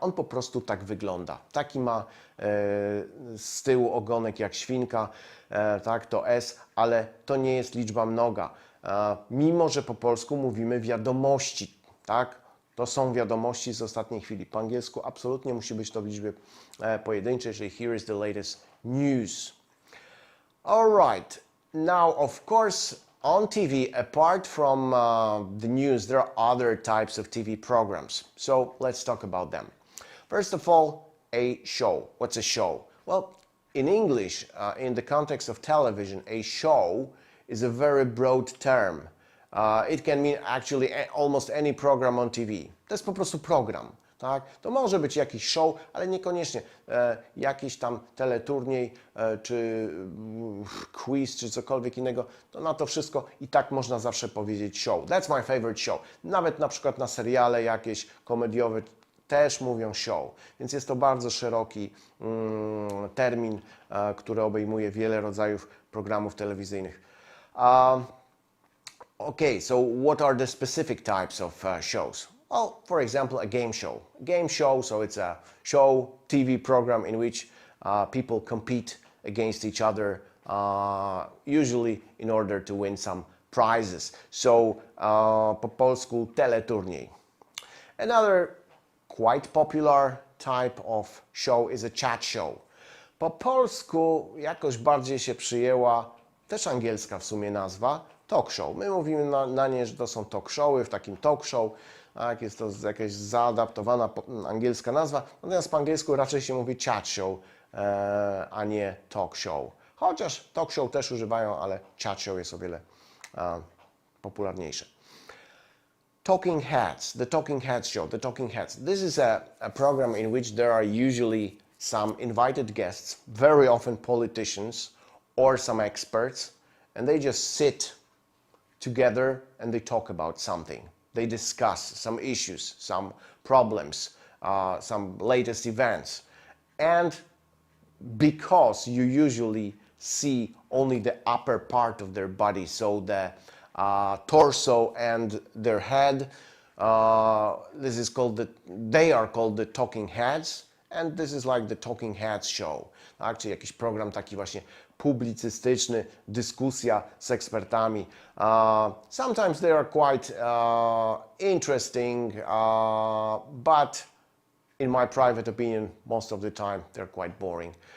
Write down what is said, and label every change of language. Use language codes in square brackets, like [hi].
[pl] On po prostu tak wygląda. Taki ma z tyłu ogonek jak świnka, tak, to s, ale to nie jest liczba mnoga. Mimo, że po polsku mówimy wiadomości, tak? To są wiadomości z ostatniej chwili. Po angielsku absolutnie musi być to w liczbie pojedynczej, czyli [en] here is the latest news. All right. Now, of course, on TV, apart from the news, there are other types of TV programs. So let's talk about them. First of all, a show. What's a show? Well, in English, in the context of television, a show is a very broad term. It can mean actually almost any program on TV. [pl] To jest po prostu program. Tak? To może być jakiś show, ale niekoniecznie jakiś tam teleturniej, czy quiz, czy cokolwiek innego. To na to wszystko i tak można zawsze powiedzieć show. [en] That's my favorite show. [pl] Nawet na przykład na seriale jakieś komediowe też mówią show. Więc jest to bardzo szeroki termin, który obejmuje wiele rodzajów programów telewizyjnych. [en] Okay, so what are the specific types of shows? Well, for example, a game show. A game show, so it's a show, TV program in which people compete against each other, usually in order to win some prizes. So, [pl] po polsku teleturniej. [en] Another quite popular type of show is a chat show. [pl] Po polsku jakoś bardziej się przyjęła, też angielska w sumie nazwa, talk show. My mówimy na nie, że to są talk showy, w takim talk show. Tak, jest to jakaś zaadaptowana angielska nazwa, natomiast po angielsku raczej się mówi chat show, a nie talk show. Chociaż talk show też używają, ale chat show jest o wiele popularniejsze. [en] Talking Heads, the Talking Heads show, the Talking Heads. This is a program in which there are usually some invited guests, very often politicians or some experts, and they just sit together and they talk about something. They discuss some issues, some problems, some latest events. And because you usually see only the upper part of their body, so the torso and their head, this is called they are called the talking heads, and this is like the Talking Heads show. [pl] Tak? Czyli jakiś program taki właśnie publicystyczny, dyskusja z ekspertami. [en] Sometimes they are quite interesting, but in my private opinion, most of the time they're quite boring.